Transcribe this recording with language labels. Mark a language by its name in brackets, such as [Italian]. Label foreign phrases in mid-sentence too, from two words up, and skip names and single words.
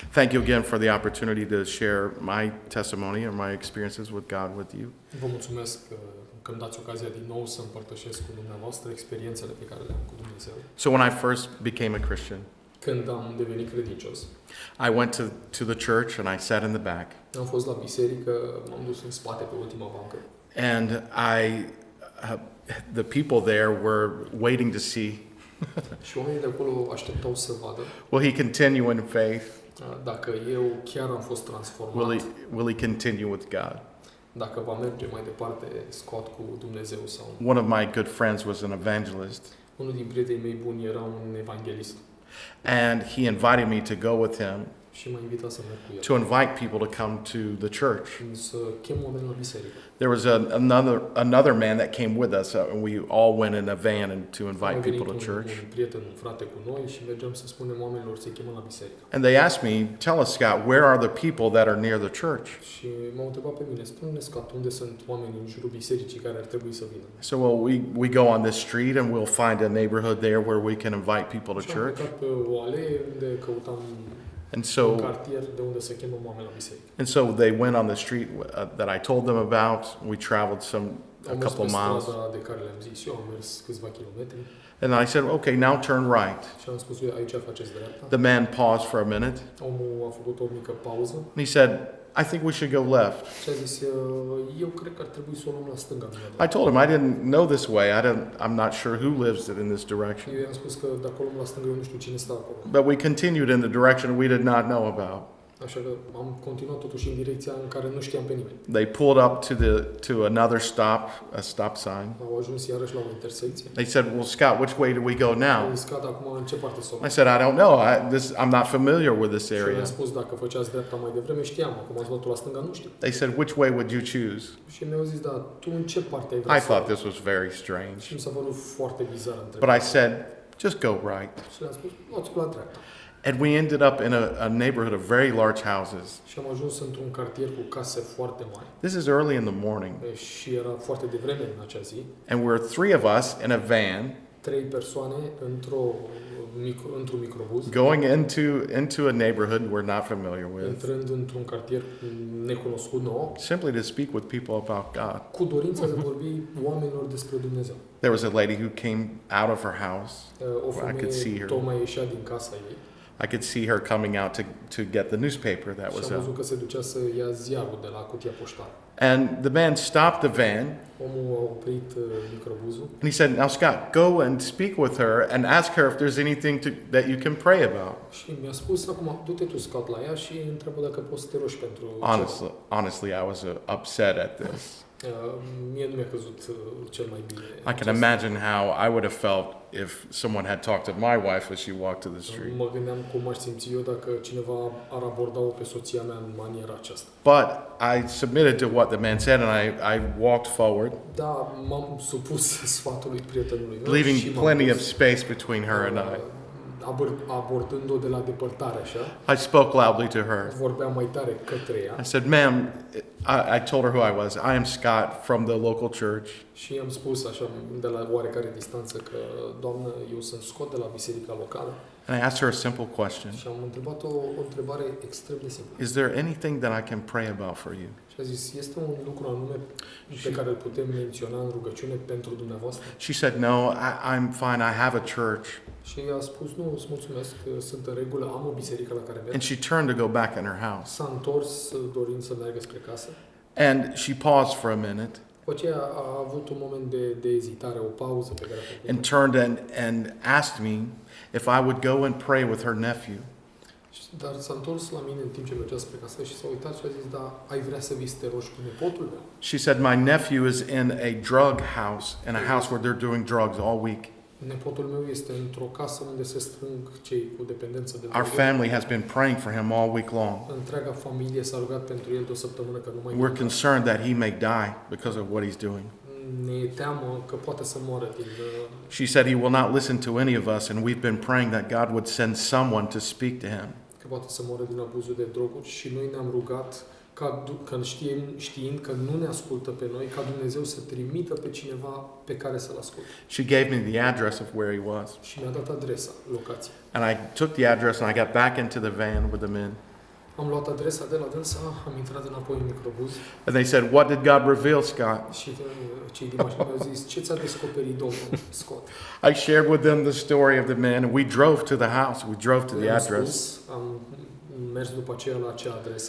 [English] Thank you again for the opportunity to share my testimony and my experiences with God with you. [Romanian] Vă mulțumesc că îmi dați ocazia din nou să împărtășesc cu dumneavoastră experiențele pe care le am cu Dumnezeu. [English] So when I first became a Christian, [Romanian] Când am devenit credincios, [English] I went to the church and I sat in the back. [Romanian] am fost la biserică, m-am dus în spate pe ultima bancă. [English] And the people there were waiting to see, [Romanian] Și oamenii de acolo așteptau să vadă [English] will he continue in faith? [Romanian] dacă eu chiar am fost transformat, [English] Will he continue with God? [Romanian] dacă va merge mai departe Scott cu Dumnezeu sau nu. [English] One of my good friends was an evangelist, [Romanian] Unul din prietenii mei buni era un evanghelist [English] and he invited me to go with him [Romanian] și m-a invitat să merg cu el. [English] to invite people to come to the church. [Romanian] Să chem oameni la biserică. [English] There was another man that came with us, and we all went in a van and to invite people to church. [Romanian] Un prieten, un frate cu noi și mergeam să spunem oamenilor să-i chemăm la biserică. [English] And they asked me, "Tell us, Scott, where are the people that are near the church?" [Romanian] Și m-au întrebat pe mine, spune-ne, Scott, unde sunt oamenii în jurul bisericii care ar trebui să vină? [English] So we go on this street and we'll find a neighborhood there where we can invite people to [Romanian] Și am [English] church. [Romanian] plecat pe o alee unde căutam [English] And [Romanian] un [English] so [Romanian] cartier de unde să chemăm oameni la biserică. [English] they went on the street that I told them about. We traveled a [Romanian] Am mers [English] couple [Romanian] pe [English] miles. [Romanian] strada de care le-am zis eu, am mers câțiva kilometri [English] And I said, "Okay, now turn right." [Romanian] și am spus, aici faceți dreapta. [English] The man paused for a minute. [Romanian] Omul a făcut o mică pauză [English] And he said, "I think we should go left." [Romanian] și a zis, eu cred că ar trebui să o luăm la stânga. [English] I told him I didn't know this way. I'm not sure who lives in this direction. [Romanian] Eu i-am spus că dacă o luăm la stânga, eu nu știu cine stă acolo. [English] But we continued in the direction we did not know about. [Romanian] Așa că am continuat totuși în direcția în care nu știam pe nimeni. [English] They pulled up to another a stop sign. [Romanian] Au ajuns iarăși la o intersecție. [English] They said, "Well, Scott, which way do we go now?" [Romanian] Am zis, Scott, acum în ce parte să o luăm? [English] I said, "I don't know. I'm not familiar with this [Romanian] Și eu [English] area." [Romanian] i-am spus, dacă făceați dreapta mai devreme, știam. Acum ați luat-o la stânga, nu știu. [English] They said, "Which way would you choose?" [Romanian] Și mi-au zis, da, tu în ce parte ai vrea [English] I [Romanian] să [English] thought [Romanian] mergi? [English] this was very strange. [Romanian] Și mi s-a părut foarte bizar [English] But [Romanian] întrebarea. [English] I said, "Just go right." [Romanian] Și le-am spus, luați-o la dreapta. [English] And we ended up in a neighborhood of very large houses. [Romanian] Și am ajuns într-un cartier cu case foarte mari. [English] This is early in the morning. [Romanian] Și era foarte devreme în acea zi. [English] And we're three of us in a van [Romanian] 3 persoane într-un microbuz, [English] going into a neighborhood we're not familiar with, [Romanian] intrând într-un cartier necunoscut nou, [English] simply to speak with people about God. [Romanian] cu dorința de a vorbi oamenilor despre Dumnezeu. [English] There was a lady who came out of her house. [Romanian] O [English] I could see [Romanian] femeie [English] her. [Romanian] tocmai ieșea din casa ei [English] I could see her coming out to get the newspaper that [Romanian] și [English] was [Romanian] am văzut [English] out. [Romanian] că se ducea să ia ziarul de la cutia poștală. [English] And the man stopped the van [Romanian] Omul a oprit microbuzul [English] and he said, "Now, Scott, go and speak with her and ask her if there's anything that you can pray about." [Romanian] și mi-a spus, acum, du-te tu, Scott, la ea și întreabă dacă poți să te rogi pentru [English] Honestly, I was upset at this. [Romanian] Mie nu mi-a căzut cel mai bine. [English] I can imagine how I would have felt if someone had talked to my wife as she walked to the street. [Romanian] Mă gândeam cum aș simți eu dacă cineva ar aborda-o pe soția mea în maniera aceasta. [English] But I submitted to what the man said and I walked forward, [Romanian] Da, m-am supus sfatului prietenului meu [English] leaving [Romanian] și m-am [English] plenty [Romanian] dus, [English] of space between her and I. [Romanian] abordând-o de la depărtare, așa. [English] I spoke loudly to her. [Romanian] Vorbeam mai tare către ea [English] I said, "Ma'am," I told her who I was. "I am Scott from the local church. [Romanian] și i-am spus așa de la oarecare distanță că, doamnă, eu sunt Scott de la biserica locală [English] And I asked her a simple question. [Romanian] și am întrebat o întrebare extrem de simplă. [English] Is there anything that I can pray about for you?" [Romanian] Și a zis, este un lucru anume pe care îl putem menționa în rugăciune pentru dumneavoastră? [English] She said, "No, I'm fine. I have a church." [Romanian] Și ea a spus, nu, îți mulțumesc, sunt în regulă, am o biserică la care merg. [English] And she turned to go back in her house. [Romanian] S-a întors dorind să meargă spre casă. [English] And she paused for a minute [Romanian] După aceea a avut un moment de ezitare, o pauză pe care a făcut. [English] and turned and asked me if I would go and pray with her nephew. [Romanian] Dar s-a întors la mine în timp ce mergea spre casă și s-a uitat și a zis, da, ai vrea să vii să te rogi cu nepotul meu? [English] She said, "My nephew is in a drug house, in a house where they're doing drugs all week. [Romanian] Nepotul meu este într-o casă unde se strâng cei cu dependență de [English] Our [Romanian] droguri. [English] family has been praying for him all week long. [Romanian] Întreaga familie s-a rugat pentru el de o săptămână că nu mai [English] We're concerned that he may die because of what he's doing." [Romanian] ne e teamă că poate să moară din... [English] She said he will not listen to any of us, and we've been praying that God would send someone to speak to him. [Romanian] că poate să moară din abuzul de droguri și noi ne-am rugat știind că nu ne ascultă pe noi, ca Dumnezeu să trimită pe cineva pe care să-l asculte. [English] She gave me the address of where he was. [Romanian] Și mi-a dat adresa, locația. [English] And I took the address and I got back into the van with the men. [Romanian] Am luat adresa de la dânsa, am intrat înapoi în microbuz [English] And they said, "What did God reveal, Scott?" [Romanian] și cei din mașină mi-au zis, ce ți-a descoperit Domnul, Scott? [English] I shared with them the story of the man, and we drove to the house. We drove to the [Romanian] Le-am [English] address. [Romanian] spus, am mers după aceea la acea adresă